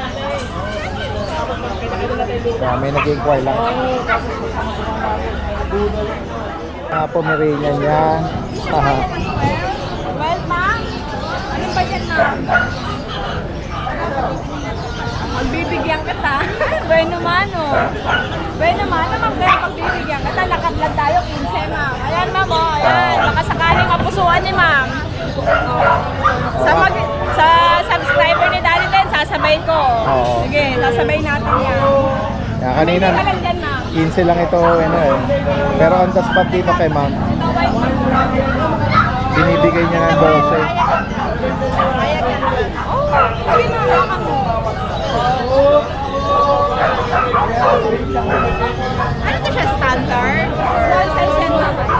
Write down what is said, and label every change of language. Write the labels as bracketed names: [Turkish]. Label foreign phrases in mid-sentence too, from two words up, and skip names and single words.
[Filipino] Yeah, may nag-inquire lang. Pomeranian yan. Haha. Well, ma'am, ano ba yan, ma'am? Magbibigyan kita. [Spanish] Bueno, mano. Bueno, mano, [Filipino] ma'am, kaya pagbibigyan kita. Lakad lang tayo, 15, ma'am. Ayan, ma'am, oh. Ayan, baka sakaling kapusuan ni ma'am. Sa subscriber ni Daddy Den, sasabayin ko. Oo. Sige, sasabayin natin yan. Yeah, kanina, Hindi ka lang dyan, ma'am. 15 lang ito. Ano, eh. Pero [English] on the spot [Filipino] dito kay ma'am, Ito, white ma'am. binibigay niya ng 12. Ayan yan. Oh, sabi mo, hawakan mo. Ano to siya, standard? [English] Small size [Filipino] yan, ma'am.